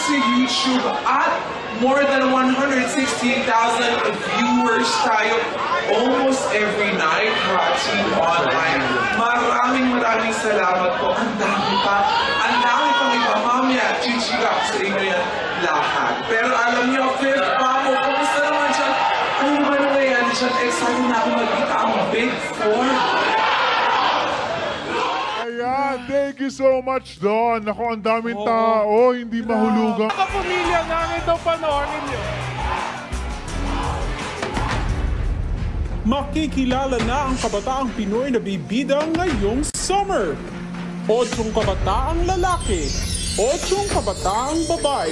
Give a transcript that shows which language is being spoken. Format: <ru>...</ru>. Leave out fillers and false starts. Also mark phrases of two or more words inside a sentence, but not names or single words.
<en>YouTube at more than 160,000 viewers tayo almost every night, Hachi Online.</en> <tl>Maraming salamat po. Ang dami pa. Ang dami pang iba. Mamaya, chichika ko sa inyo yan lahat. Pero alam niyo, Fifth Pamo, kumusta naman dyan? Ano naman nangyayari dyan? Excited na ako magkita ang Big Four.</tl> <en>Ayan, thank you so much, Don.</en> <tl>Ako, ang daming tao, hindi mahulugan. Kapamilya namin ito panoorin niyo. Makikilala na ang kabataang Pinoy na bibida ngayong summer. 8 kabataang lalaki, 8 kabataang babae.</tl>